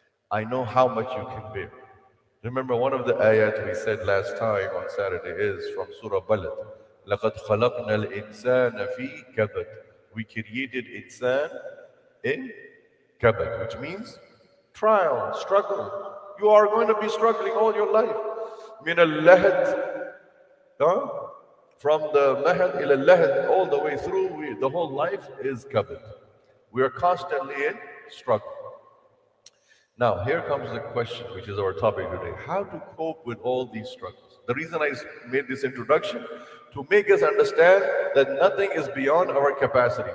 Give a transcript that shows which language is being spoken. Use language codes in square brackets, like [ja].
[en] I know how much you can bear. Remember one of the ayat we said last time on Saturday is from Surah Balad. [ar] لَقَدْ خَلَقْنَا الْإِنسَانَ فِي كَبَدٍ. [en] We created insan in kabad, which means trial, struggle. You are going to be struggling all your life. [ar] من اللهد, huh? [en] From the mahad ila lahad, all the way through, the whole life is covered. We are constantly in struggle. Now, here comes the question, which is our topic today. How to cope with all these struggles? The reason I made this introduction, to make us understand that nothing is beyond our capacity.